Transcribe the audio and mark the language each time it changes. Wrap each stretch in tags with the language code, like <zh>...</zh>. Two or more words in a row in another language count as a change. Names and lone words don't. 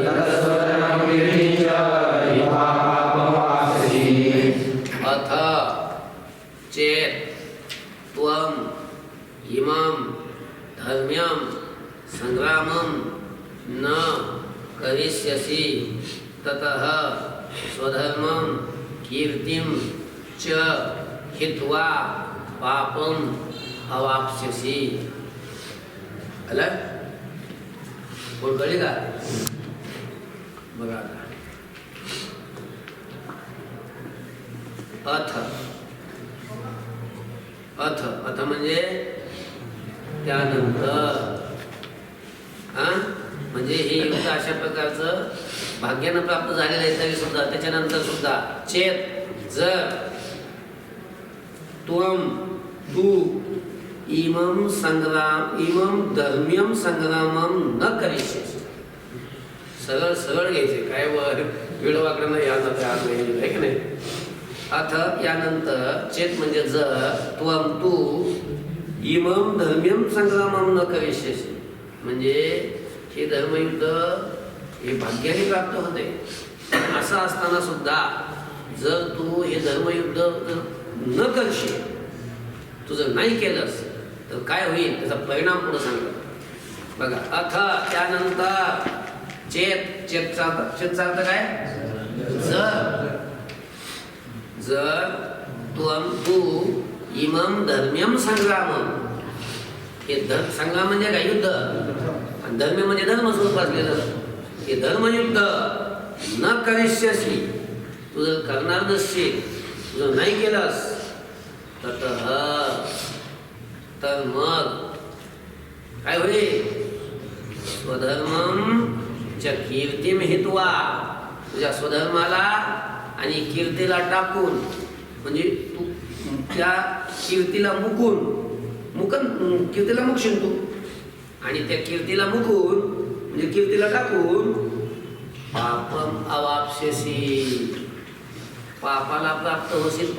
<sa>अथ चेत् त्वम् इमं धर्म्यं संग्रामं न करिष्यसि ततः स्वधर्मं कीर्तिं च हित्वा पापम अवाप्स्यसि.</sa> <mr>आलं कोण कळली का? बघा</mr> <sa>अथ अथ अथ</sa> <mr>म्हणजे त्यानंतर म्हणजे हे युद्ध अशा प्रकारचं भाग्यानं प्राप्त झालेलं आहे तरी सुद्धा त्याच्यानंतर सुद्धा चेत जर</mr> <sa>त्वम तू इमं संग्राम इमं धर्म्यम संग्रामम न करिष्यसि.</sa> <mr>सरळ सरळ घ्यायचे काय वेळ वाकडं नाही आहे की नाही. अथ यानंतर चेत म्हणजे जर त्वम तू</mr> <sa>इमं धर्म्यम संग्रामम न करिष्यसि</sa> <mr>म्हणजे हे धर्मयुद्ध हे भाग्याने प्राप्त होते. असं असताना सुद्धा जर तू हे धर्मयुद्ध न करशील तू जर नाही केलंस तर काय होईल त्याचा परिणाम पुढे सांगतो. बघा अथ त्यानंतर चेत चेतचा अर्थ काय जर तू</mr> <sa>इमं धर्म्यम संग्रामम</sa> <mr>हे संग्राम म्हणजे काय युद्ध आणि धर्म म्हणजे धर्म स्वरूप असलेलं हे धर्मयुद्ध</mr> <sa>न करिष्यसि</sa> <mr>तू जर करणार नसशील तू जर नाही केलंस तर मग काय होईल</mr> <sa>स्वधर्मम च कीर्तिम हित्वा</sa> <mr>तुझ्या स्वधर्माला आणि कीर्तीला टाकून म्हणजे तू त्या कीर्तीला मुकून कीर्तीला मुकशील तू आणि त्या कीर्तीला मुकून म्हणजे कीर्तीला टाकून</mr> <sa>पापम अवाप्स्यसि</sa> <mr>पापाला प्राप्त होशील.</mr>